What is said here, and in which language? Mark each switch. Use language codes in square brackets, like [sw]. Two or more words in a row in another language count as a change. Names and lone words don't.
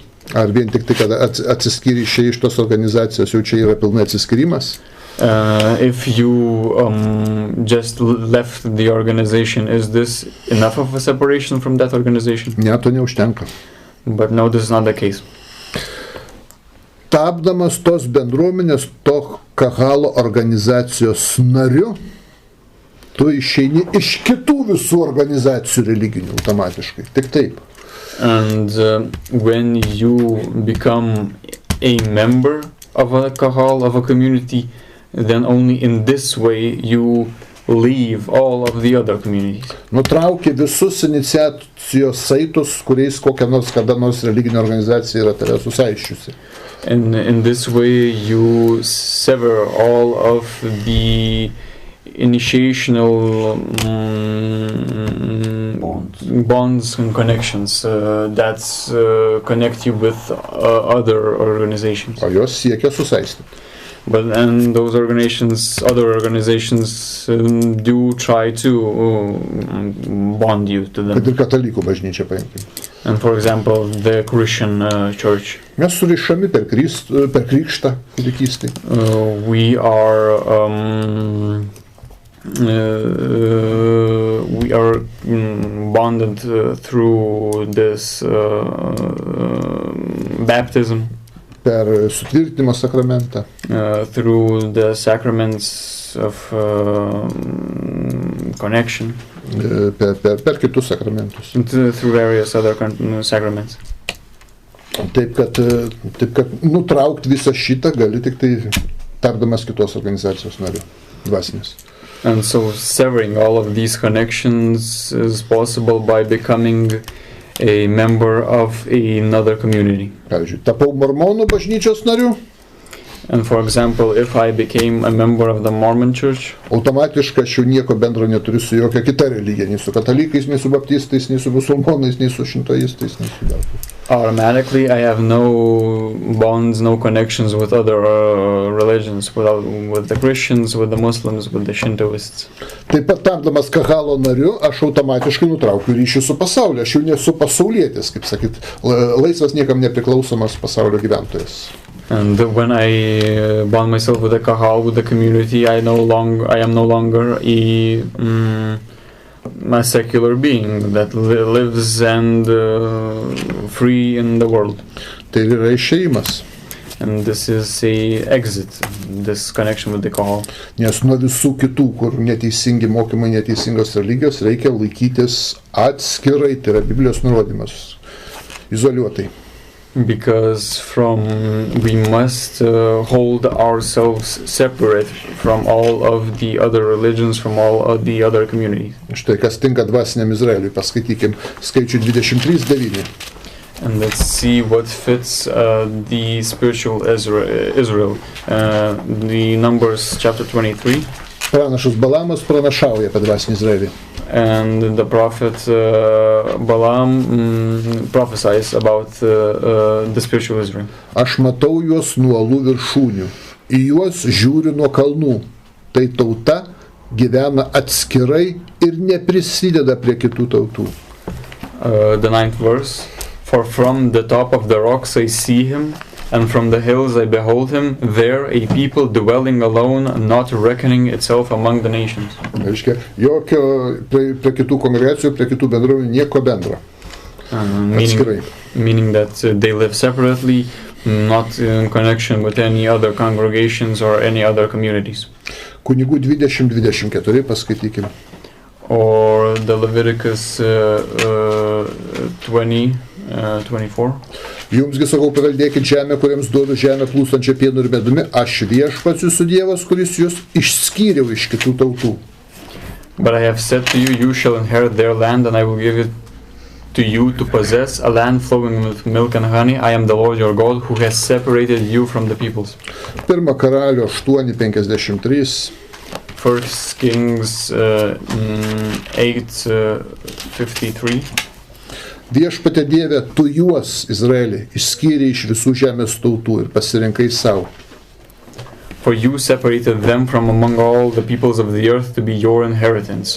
[lt] Ar vien tik tai, kad atsiskiri iš tos organizacijos, jau čia yra pilnai atsiskirimas? [en] If you just left the organization, is this enough of a separation from that organization? [lt] Ne, to neužtenka. [en] But no, this is not the case. [lt] Tapdamas tos bendruomenės, to kahalo organizacijos nariu, tu išeini iš kitų visų organizacijų religinių automatiškai. Tik taip. [en] And when you become a member of a kahal, of a community, then only in this way you leave all of the other communities. [lt] Nutrauki visus iniciacijos saitus, kuriais kokia nors kada nors religinė organizacija yra tave susaiščiusi. [en] And in this way you sever all of the initiational bonds and connections that connect you with other organizations. [lt] O jos siekia susaistyti. [en] And those organizations, other organizations, do try to bond you to them. [lt] Kad ir katalikų bažnyčia paimkim. [en] And for example, the Christian church. [lt] Mes surišami per krikštą kūdikystėj. [en] We are bonded through this baptism. [lt] per sutvirtinimo sakramentą, [en] through the sacraments of connection, [lt] per kitus sakramentus. [en] through various other sacraments. [lt] Taip kad nutraukti visą šitą gali tik tai tardamas kitos organizacijos nariu, dvasinės. [en] And so severing all of these connections is possible by becoming a member of another community. [lt] Pavyzdžiui, tapau mormonų bažnyčios nariu, [en] And for example, if I became a member of the Mormon church, [lt] automatiškai aš jau nieko bendro neturiu su jokia kita religija, nei su katalikais, nei su baptistais, nei su musulmonais, nei su šintoistais, nei su dar. [en] automatically I have no bonds, no connections with other religions, with the Christians, with the Muslims, with the Shintoists. [lt] Taip pat tapdamas kahalo nariu, aš automatiškai nutraukiu ryšį su pasauliu, aš jau nesu pasaulietis, kaip sakyt, laisvas niekam nepriklausomas pasaulio gyventojas. [en] And when I bond myself with the kahal, with the community, I am no longer a secular being that lives and free in the world. [lt] Tai yra išėjimas. [en] And this is a exit, this connection with the kahal. [lt] Nes nuo visų kitų, kur neteisingi mokymai, neteisingos religijos, reikia laikytis atskirai, tai yra Biblijos nurodymas, izoliuotai. [en] Because we must hold ourselves separate from all of the other religions, from all of the other communities. [lt] Štai kas tinka dvasiniam Izraeliui, paskaitykim skaičių 23:9. [en] And let's see what fits the spiritual Israel. The Numbers chapter 23. [lt] Pranašas Balamas pranašauja apie dvasinį Izraelį. [en] And the prophet Balaam prophesies about the spiritual Israel. [lt] Aš matau juos nuo uolų viršūnių, į juos žiūriu nuo kalnų. Tai tauta gyvena atskirai ir neprisideda prie kitų tautų. [en] The 9th verse. For from the top of the rocks I see him, and from the hills I behold him, there a people dwelling alone, not reckoning itself among the nations. [lt] Reiškia, jokio prie kitų kongregacijų, prie kitų bendruomenių nieko bendro. [en] Meaning that they live separately, not in connection with any other congregations or any other communities. [lt] Kunigų 20:24 paskaitykim. [en] Or the Leviticus 20:24. [lt] Jumsgi sakau, paveldėkit žemę, kuriems duodu žemę plūstančią pienu ir medumi, aš viešpats jūsų Dievas, kuris jūs išskyriau iš kitų tautų. [en] But I have said to you, you shall inherit their land, and I will give it to you to possess, a land flowing with milk and honey. I am the Lord your God, who has separated you from the peoples. [lt] 1 Karalių 8:53. [en] 1 Kings 8:53. [lt] Viešpatie Dieve, tu juos, Izraelį, išskyrei iš visų žemės tautų ir pasirinkai savo. [en] For you separated them from among all the peoples of the earth to be your inheritance.